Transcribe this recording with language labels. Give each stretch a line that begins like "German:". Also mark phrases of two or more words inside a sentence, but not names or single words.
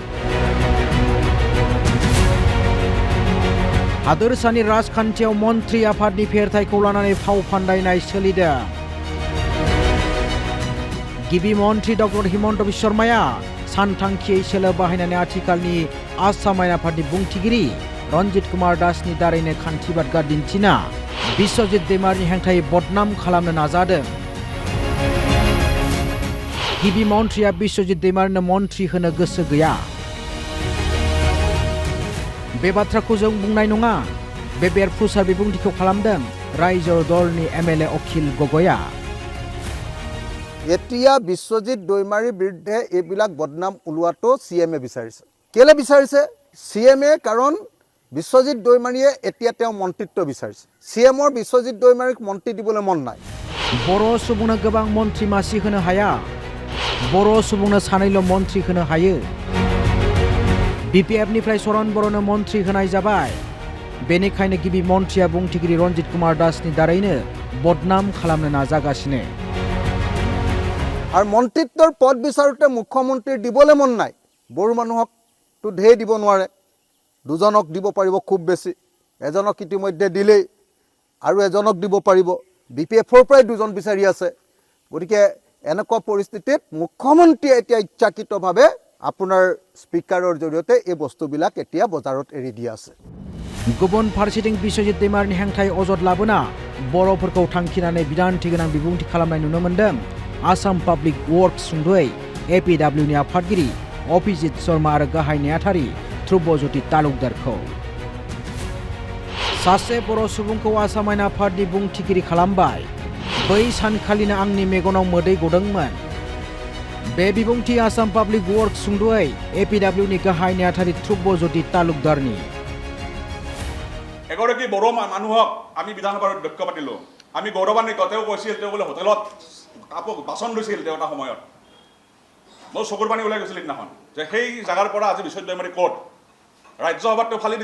Bodo: हादोरसानि राजखान्थियाव मन्त्रि आफादनि फेरथायखौ लानानै फाव फान्दायनाय सोलिदों गिबि मन्त्रि डक्टर हिमन्त बिश्व शर्माया सानथांखियै सोलो बाहायनानै आथिखालनि आसाम आयेन आफादनि बुंथिगिरि रन्जित कुमार दासनि दारैनो खान्थि बादगा दिन्थिना बिश्वजित दैमारिनि हेंथायै बदनाम खालामनो नाजादों गिबि मन्त्रिया बिश्वजित दैमारिनो मन्त्रि होनो गोसो गैया बे बाथ्राखौ जों बुंनाय नङा बे बेरफुसार बिबुंथिखौ खालामदों रायजो दलनि एमएलए अखिल गगैया
Assamese: এতিয়া বিশ্বজিৎ দৈমাৰীৰ বিৰুদ্ধে এইবিলাক বদনাম ওলোৱাটো সিএমএ বিচাৰিছে কেলে বিচাৰিছে সিএমএ কাৰণ বিশ্বজিৎ দৈমাৰীয়ে এতিয়া তেওঁ মন্ত্ৰিত্ব বিচাৰিছে সিএমৰ বিশ্বজিৎ দৈমাৰীক মন্ত্ৰী দিবলৈ মন নাই
Bodo: बर' सुबुंनो गोबां मन्त्रि मासि होनो हाया बर' सुबुंनो सानैल' मन्त्रि होनो हायो बिपिएफनिफ्राय सरन बर'नो मन्त्रि होनाय जाबाय बेनिखायनो गिबि मन्त्रिया बुंथिगिरि रन्जित कुमार दासनि दारैनो बदनाम खालामनो नाजागासिनो
Assamese: আৰু মন্ত্ৰিত্বৰ পদ বিচাৰোতে মুখ্যমন্ত্ৰীৰ দিবলৈ মন নাই বড়ো মানুহকতো ঢেৰ দিব নোৱাৰে দুজনক দিব পাৰিব খুব বেছি এজনক ইতিমধ্যে দিলেই আৰু এজনক দিব পাৰিব বিপিএফৰ পৰাই দুজন বিচাৰি আছে গতিকে এনেকুৱা পৰিস্থিতিত মুখ্যমন্ত্ৰীয়ে এতিয়া ইচ্ছাকৃতভাৱে আপোনাৰ স্পিকাৰৰ জৰিয়তে এই বস্তুবিলাক এতিয়া বজাৰত এৰি দি আছে
Bodo: गुबुन फारसेथिं बिश्वजित दैमारिनि हेंथायै अजद लाबोना बर'फोरखौ थांखिनानै बिदान्थि गोनां बिबुंथि खालामनाय नुनो मोन्दों आसाम पाब्लिक वर्क्स सुंद'यै एपिडब्लिउनि आफादगिरि अभिजित शर्मा आरो गाहाय नेहाथारि ध्रुबज्योति तालुकदारखौ सासे बर' सुबुंखौ आसाम आयेन आफादनि बुंथिगिरि खालामबाय बै सानखालिनो आंनि मेगनाव मोदै गदोंमोन बे बिबुंथि आसाम पाब्लिक वर्क्स सुंद'यै एपिडब्लिउनि गाहाय नेहाथारि ध्रुबज्योति तालुकदारनि
Assamese: এগৰাকী বড়ো মানুহক আমি বিধানসভাৰ অধ্যক্ষ পাতিলোঁ আমি গৌৰৱান্বিত তেওঁ কৈছিল তেওঁ বোলে হোটেলত বাচন লৈছিল তেওঁ এটা সময়ত মোৰ চকুৰ পানী ওলাই গৈছিল সিদিনাখন যে সেই জাগাৰ পৰা আজি বিশ্বজিৎ দৈমাৰী ক'ত ৰাজ্যসভাত তেওঁ ফালি